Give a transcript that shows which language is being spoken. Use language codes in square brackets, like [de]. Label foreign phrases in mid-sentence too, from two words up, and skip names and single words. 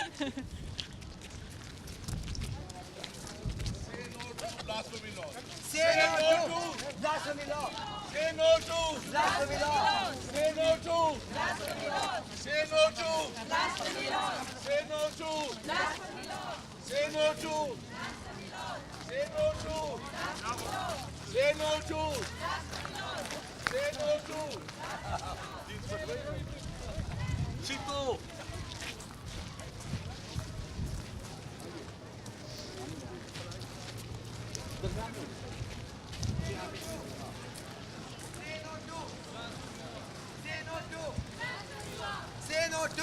[en] Say no to blasphemy law. Say no to blasphemy law. Say no to blasphemy law. Say no to blasphemy law. Say no to blasphemy law. Say no to Say no to Say no to Say no to Chico. Say no to.